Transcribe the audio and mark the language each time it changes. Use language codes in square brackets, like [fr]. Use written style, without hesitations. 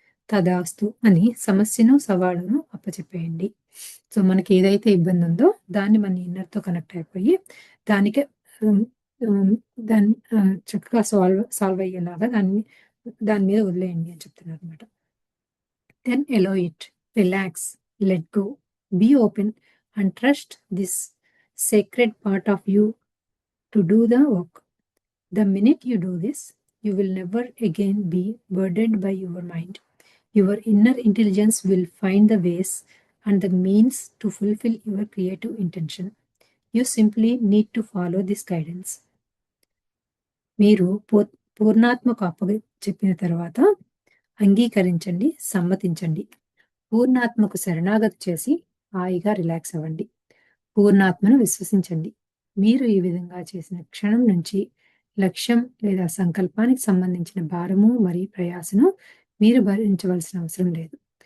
[te] తదాస్తు అని సమస్యను, సవాలును అప్పచెప్పేయండి. సో, మనకి ఏదైతే ఇబ్బంది ఉందో దాన్ని మన ఇన్నర్‌తో కనెక్ట్ అయిపోయి దానికి హ్మ్, హ్మ్, దాన్ని చక్కగా సాల్వ్ అయ్యేలాగా దాని మీద వదిలేయండి అని చెప్తున్నారనమాట. [en] Then allow it, relax, let go, be open, and trust this sacred part of you to do the work. The minute you do this, you will never again be burdened by your mind. Your inner intelligence will find the ways and the means to fulfill your creative intention. You simply need to follow this guidance. [te] మీరు పూర్ణాత్మకు చెప్పిన తర్వాత అంగీకరించండి, సమ్మతించండి. పూర్ణాత్మకు శరణాగతి చేసి హాయిగా relax అవ్వండి. పూర్ణాత్మను విశ్వసించండి. మీరు ఈ విధంగా చేసిన క్షణం నుంచి లక్ష్యం లేదా సంకల్పానికి సంబంధించిన భారము మరియు ప్రయాసను మీరు భరించవలసిన అవసరం లేదు.